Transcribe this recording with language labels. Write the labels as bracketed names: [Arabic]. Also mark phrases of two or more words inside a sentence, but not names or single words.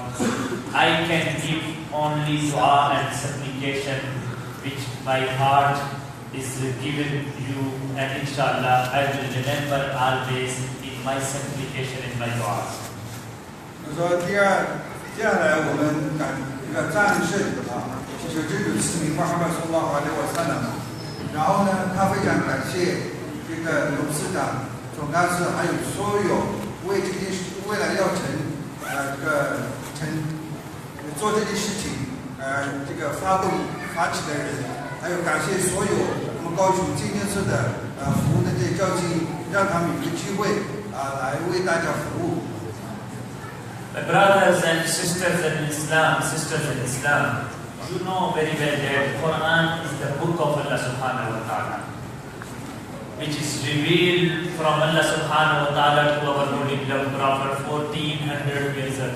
[English] I can give only dua and supplication which my heart is given you, and inshallah I will remember always in my supplication and my duas. [Chinese] 说接下来我们战胜就这个使命 Muhammad [Arabic] صلى الله عليه وسلم. [Chinese] 然后呢，他非常感谢这个董事长、总干事，还有所有为这件事、为了要做这件事情这个发起的人，还有感谢所有我们高雄今天市的服务的这些交警，让他们有个机会来为大家服务。 [English] My brothers and sisters in Islam, you know very well that Quran is the book of Allah [Arabic] سبحانه وتعالى, [English] which is revealed from Allah [Arabic] سبحانه وتعالى [English] to our holy beloved Prophet 1400 years ago.